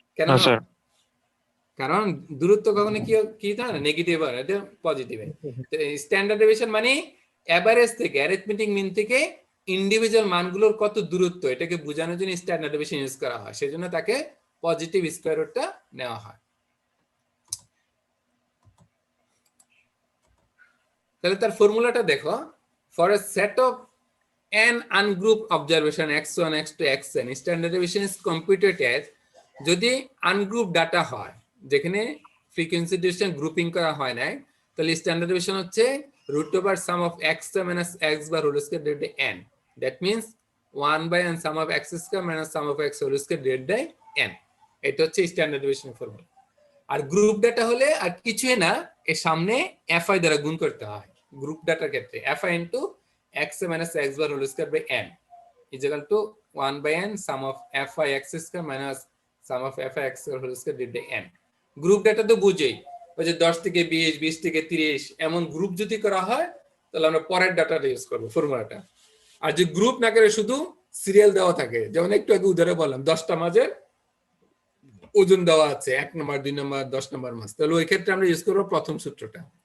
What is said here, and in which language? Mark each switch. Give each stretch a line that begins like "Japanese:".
Bangla: কেন? কারণ দূরত্ব কখনো কি হয় না? নেগেটিভ হয়, এটা পজিটিভ। স্ট্যান্ডার্ড ডেভিয়েশন মানে এভারেজ থেকে, অ্যারিথমেটিক মিন থেকে ইন্ডিভিজুয়াল মানগুলোর কত দূরত্ব, এটাকে বোঝানোর জন্য স্ট্যান্ডার্ড ডেভিয়েশন ইউজ করা হয়, সেজন্য তাকে পজিটিভ স্কয়ার রুটটা নেওয়া হয়।
English: তাহলে তার ফর্মুলাটা দেখো, for a set of n ungrouped observation x1 x2 xn standard deviation is computed as,
Bangla: যদি আনগ্রুপ ডাটা হয় যেখানে ফ্রিকোয়েন্সি ডিস্ট্রিবিউশন গ্রুপিং করা হয় না, তাহলে
English: Standard deviation হচ্ছে √sum of x minus x bar whole square divided by n, that means 1/n sum of x square minus sum of x whole square divided by n।
Bangla: এটা হচ্ছে standard deviation formula. আর group data হলে আর কিছুই না, এর সামনে fi দ্বারা গুণ করতে হয়। গ্রুপ ডাটার ক্ষেত্রে
English: fi into x minus x bar whole square by n is equal to 1/n sum of fi x square minus sum of fi x whole square divided by n।
Bangla: Group data তো বুঝেই, ওই যে 10 থেকে 20, 20 থেকে 30 এমন group যদি করা হয় তাহলে আমরা পরের ডাটাটা ইউজ করব, ফর্মুলাটা। আর যে গ্রুপ না করে শুধু সিরিয়াল দেওয়া থাকে, যেমন একটু আগে উদাহরণে বললাম 10টা মাছের ওজন দেওয়া আছে, 1 নম্বর 2 নম্বর 10 নম্বর মাছ, তাহলে ওই ক্ষেত্রে আমরা ইউজ করব প্রথম সূত্রটা।